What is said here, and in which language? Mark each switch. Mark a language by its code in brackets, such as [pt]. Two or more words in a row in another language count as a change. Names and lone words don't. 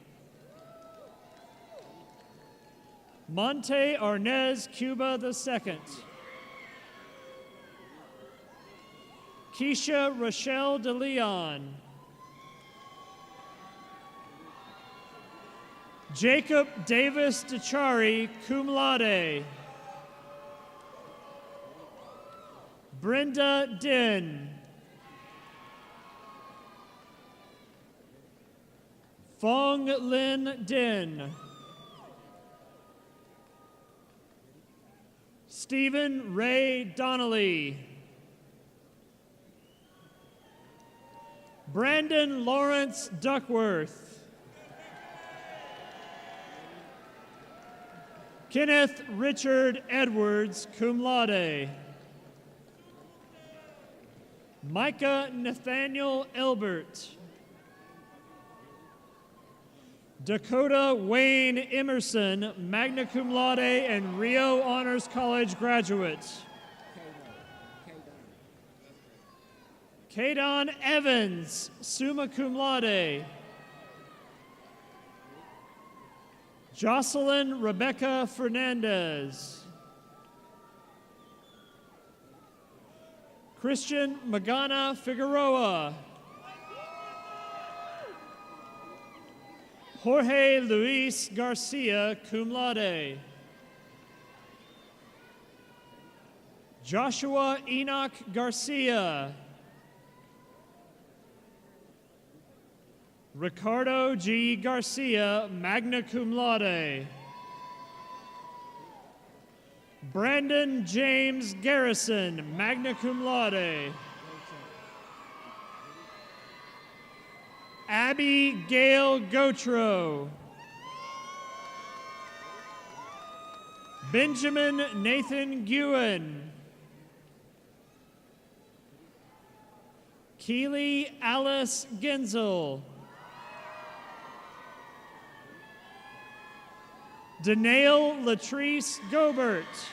[en] Monte Arnez Cuba II. Keisha Rochelle De Leon. Jacob Davis DeChari, [la] cum laude. [en] Brenda Din. Fong Lin Din. Stephen Ray Donnelly. Brandon Lawrence Duckworth. Kenneth Richard Edwards, [la] cum laude. [en] Micah Nathaniel Elbert. Dakota Wayne Emerson, [la] magna cum laude [en] and Rio Honors College graduate. Kadon Evans, [la] summa cum laude. [en] Jocelyn Rebecca Fernandez. Christian Magana Figueroa. Jorge Luis Garcia, [la] cum laude. [en] Joshua Enoch Garcia. Ricardo G. Garcia, [la] magna cum laude. [en] Brandon James Garrison, [la] magna cum laude. [en] Abby Gail Gautreaux. Benjamin Nathan Guin. Keely Alice Genzel. Danae Latrice Gobert.